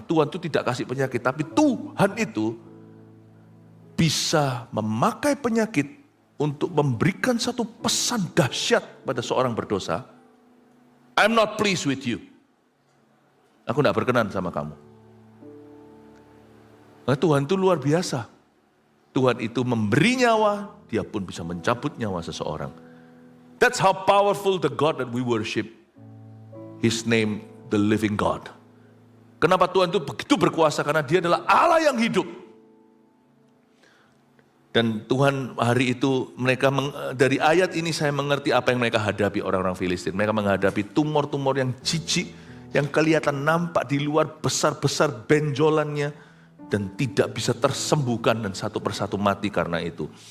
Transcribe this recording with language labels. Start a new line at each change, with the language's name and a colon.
Indonesian: Tuhan itu tidak kasih penyakit, tapi Tuhan itu bisa memakai penyakit untuk memberikan satu pesan dahsyat pada seorang berdosa.
English: I'm not pleased with you.
Indonesian: Aku tidak berkenan sama kamu. Nah, Tuhan itu luar biasa. Tuhan itu memberi nyawa, dia pun bisa mencabut nyawa seseorang.
English: That's how powerful the God that we worship. His name, the living God.
Indonesian: Kenapa Tuhan itu begitu berkuasa? Karena dia adalah Allah yang hidup. Dan Tuhan hari itu, dari ayat ini saya mengerti apa yang mereka hadapi orang-orang Filistin. Mereka menghadapi tumor-tumor yang jijik, yang kelihatan nampak di luar besar-besar benjolannya, dan tidak bisa tersembuhkan dan satu persatu mati karena itu.